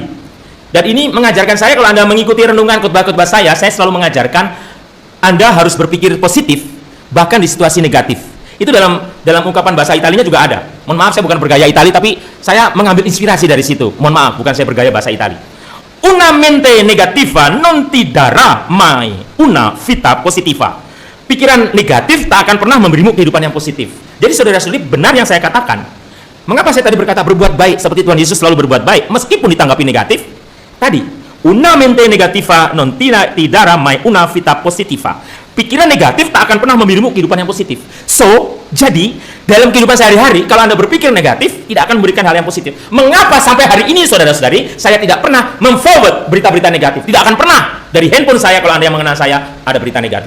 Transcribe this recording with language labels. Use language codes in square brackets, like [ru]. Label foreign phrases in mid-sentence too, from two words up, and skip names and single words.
[id] Dan ini mengajarkan saya, kalau Anda mengikuti renungan khotbah-khotbah saya selalu mengajarkan Anda harus berpikir positif, bahkan di situasi negatif. Itu dalam ungkapan bahasa Italinya juga ada. Mohon maaf, saya bukan bergaya Itali, tapi saya mengambil inspirasi dari situ. Mohon maaf, bukan saya bergaya bahasa Itali. [it] Una mente negativa non ti darà mai una vita positiva. [id] Pikiran negatif tak akan pernah memberimu kehidupan yang positif. Jadi saudara-saudari, benar yang saya katakan. Mengapa saya tadi berkata berbuat baik seperti Tuhan Yesus selalu berbuat baik meskipun ditanggapi negatif? Tadi, [it] una mente negativa non ti darà mai una vita positiva. [id] Pikiran negatif tak akan pernah memberimu kehidupan yang positif. So, jadi dalam kehidupan sehari-hari kalau Anda berpikir negatif tidak akan memberikan hal yang positif. Mengapa sampai hari ini saudara-saudari saya tidak pernah memforward berita-berita negatif? Tidak akan pernah dari handphone saya, kalau Anda yang mengenal saya, ada berita negatif.